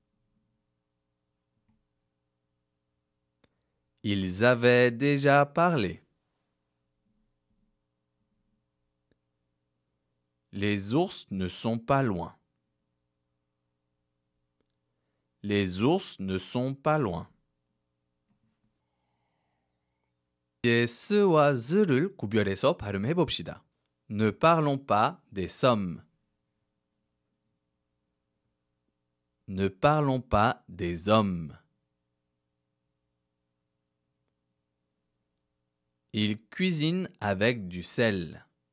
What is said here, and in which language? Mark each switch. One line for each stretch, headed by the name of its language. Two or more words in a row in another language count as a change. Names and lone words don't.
French: Ils avaient déjà parlé. Les ours ne sont pas loin. Les ours ne sont pas loin.
Korean: 이제 스와 z를 구별해서 발음해 봅시다.
French: Ne parlons pas des sommes. Ne parlons pas des hommes. Il cuisine avec du sel.